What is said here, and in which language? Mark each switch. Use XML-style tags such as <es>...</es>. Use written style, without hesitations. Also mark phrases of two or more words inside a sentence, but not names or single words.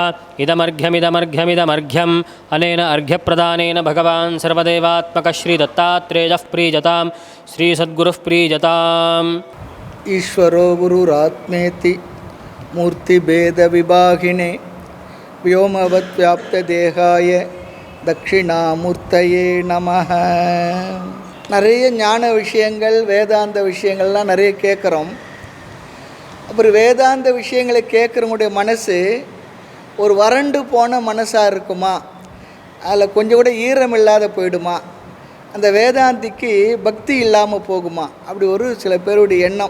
<sa>इदमर्घ्यमिदमर्घ्यमिदमर्घ्यम् अनेन अर्घ्यप्रदानेन भगवान् सर्वदेवात्मकः श्रीदत्तात्रेयः प्रीजतां श्रीसद्गुरुः प्रीजताम्। ईश्वरो गुरुरात्मेति मूर्तिभेदविभागिने व्योमवद्व्याप्तदेहाय दक्षिणामूर्तये नमः.</sa> <ta>நிறைய ஞான விஷயங்கள் வேதாந்த விஷயங்கள்லாம் நிறைய கேட்குறோம். அப்புறம் வேதாந்த விஷயங்களை கேட்குறவங்களுடைய மனசு ஒரு வறண்டு போன மனசாக இருக்குமா, அதில் கொஞ்சம் கூட ஈரம் இல்லாத போயிடுமா, அந்த வேதாந்திக்கு பக்தி இல்லாமல் போகுமா, அப்படி ஒரு சில பேருடைய எண்ணம்.</ta>